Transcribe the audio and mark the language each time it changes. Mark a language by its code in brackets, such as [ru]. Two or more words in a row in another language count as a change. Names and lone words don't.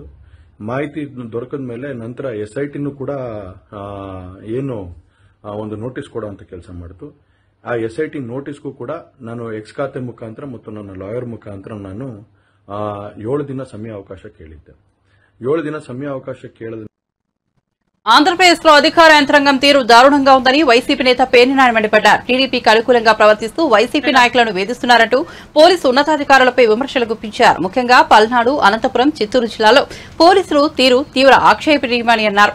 [kn] ಮಾಹಿತಿ ದೊರಕದ ಮೇಲೆ ನಂತರ ಎಸ್ಐಟಿನೂ ಕೂಡ ಏನು ಒಂದು ನೋಟಿಸ್ ಕೊಡುವಂತ ಕೆಲಸ ಮಾಡಿತು. ಆ SIT ನೋಟಿಸ್ಗೂ ಕೂಡ ನಾನು ಎಕ್ಸ್ ಖಾತೆ ಮುಖಾಂತರ ಮತ್ತು ನನ್ನ ಲಾಯರ್ ಮುಖಾಂತರ ನಾನು 7 ದಿನ ಸಮಯಾವಕಾಶ ಕೇಳಿದ್ದೆ. 7 ದಿನ ಸಮಯಾವಕಾಶ ಕೇಳಿದ [te] ఆంధ్రప్రదేశ్లో అధికార యంత్రాంగం తీరు దారుణంగా ఉందని వైసీపీ నేత పేర్నినాని మండిపడ్డారు. టీడీపీకి అనుకూలంగా ప్రవర్తిస్తూ వైసీపీ నాయకులను వేధిస్తున్నారంటూ పోలీసు ఉన్నతాధికారులపై విమర్శలు గుప్పించారు. ముఖ్యంగా పల్నాడు, అనంతపురం, చిత్తూరు జిల్లాలో పోలీసులు తీరు తీవ్ర ఆక్షేపణీయమని అన్నారు.